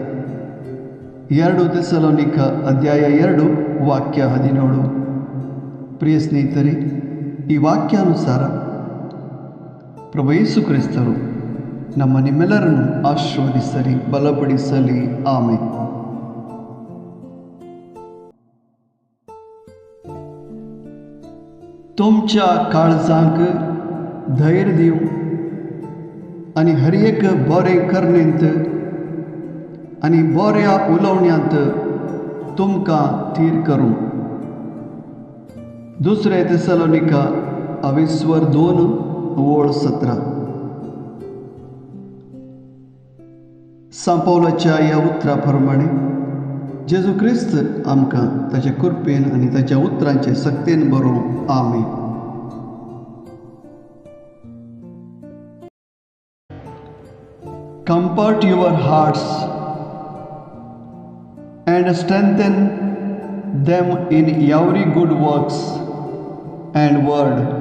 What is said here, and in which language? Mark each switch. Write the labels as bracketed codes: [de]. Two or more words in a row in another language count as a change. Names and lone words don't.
[kn] 2 ಥೆಸಲೋನಿಕ ಅಧ್ಯಾಯ 2 ವಾಕ್ಯ 17. ಪ್ರಿಯ ಸ್ನೇಹಿತರೆ, ಈ ವಾಕ್ಯಾನುಸಾರ ಪ್ರಭು ಯೇಸು ಕ್ರಿಸ್ತರು ನಿಮ್ಮೆಲ್ಲರನ್ನು ಆಶೀರ್ವದಿಸಲಿ, ಬಲಪಡಿಸಲಿ. ಆಮೆನ್. [kok] तुमच्या काळजांक धैर्य दिवं आनी हर एक बरें करण्यांत आनी बऱ्या उलोवण्यांत तुमकां थीर करूं. 2 थेसलोनिका 2:17. सांपवलाच्या ह्या उतरा प्रमाणे जेजू क्रिस्त आमकां ताच्या कृपेन आनी ताच्या उतरांचे सक्तेन बरोवं. आमेन. [en] Comfort your hearts and strengthen them in every good works and word.